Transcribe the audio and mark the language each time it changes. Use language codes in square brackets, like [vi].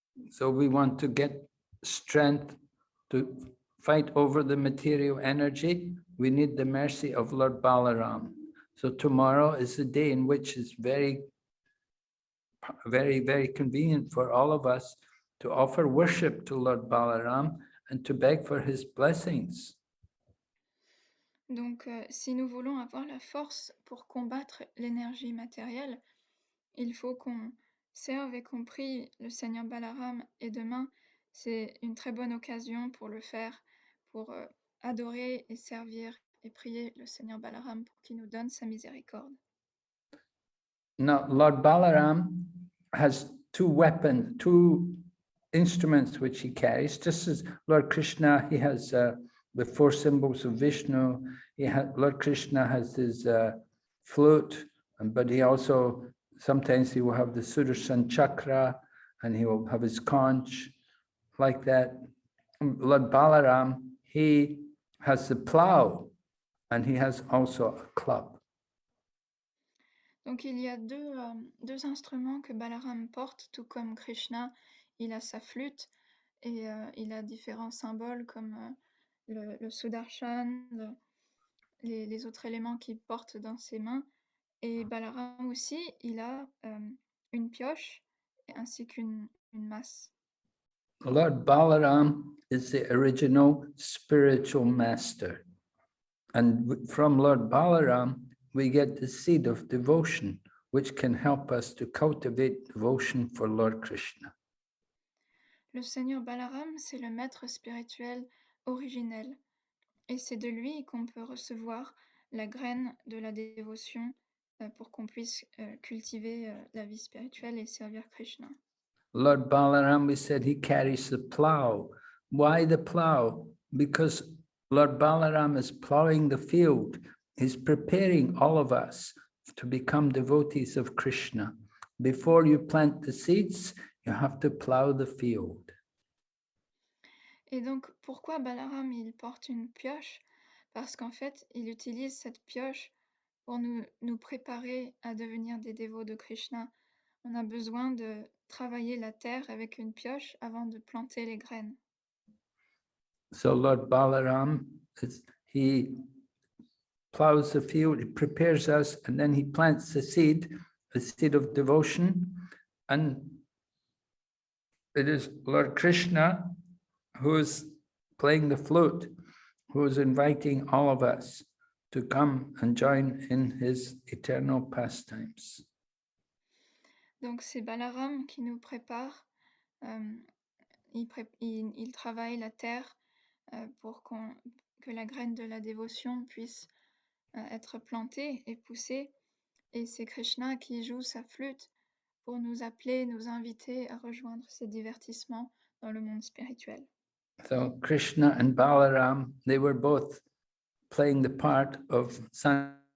[en] So we want to get strength to fight over the material energy. We need the mercy of Lord Balaram. So tomorrow is the day in which it's very, very, very convenient for all of us to offer worship to Lord Balaram and to beg for his blessings. [fr] Donc, si nous voulons avoir la force pour combattre l'énergie matérielle, il faut qu'on serve et qu'on prie le Seigneur Balaram. Et demain, c'est une très bonne occasion pour le faire, pour adorer et servir et prier le Seigneur Balaram pour qu'il nous donne sa miséricorde. [en] Now, Lord Balaram has two weapons, two instruments which he carries. Just as Lord Krishna, he has the four symbols of Vishnu. Lord Krishna has his flute, but he also, sometimes he will have the Sudarshan chakra, and he will have his conch, like that. Lord Balaram, he has the plow, and he has also a club. [fr] Donc il y a deux instruments que Balaram porte, tout comme Krishna, il a sa flûte et il a différents symboles comme le Sudarshan, les autres éléments qu'il porte dans ses mains. Et Balaram aussi, il a une pioche ainsi qu'une masse. [en] Lord Balaram is the original spiritual master. And from Lord Balaram, we get the seed of devotion, which can help us to cultivate devotion for Lord Krishna. [fr] Le Seigneur Balaram, c'est le maître spirituel originel. Et c'est de lui qu'on peut recevoir la graine de la dévotion pour qu'on puisse cultiver la vie spirituelle et servir Krishna. [en] Lord Balaram, we said he carries the plow. Why the plow? Because Lord Balaram is plowing the field. He's preparing all of us to become devotees of Krishna. Before you plant the seeds, you have to plow the field. [fr] Et donc, pourquoi Balaram il porte une pioche? Parce qu'en fait, il utilise cette pioche pour nous préparer à devenir des dévots de Krishna. On a besoin de travailler la terre avec une pioche avant de planter les graines. [en] So Lord Balaram, he plows the field, he prepares us, and then he plants the seed of devotion. And it is Lord Krishna who is playing the flute, who is inviting all of us to come and join in his eternal pastimes. [fr] Donc c'est Balaram qui nous prépare. Il travaille la terre pour que la graine de la dévotion puisse être plantée et pousser. Et c'est Krishna qui joue sa flûte pour nous appeler, nous inviter à rejoindre ces divertissements dans le monde spirituel. [en] So Krishna and Balaram, they were both playing the part of son.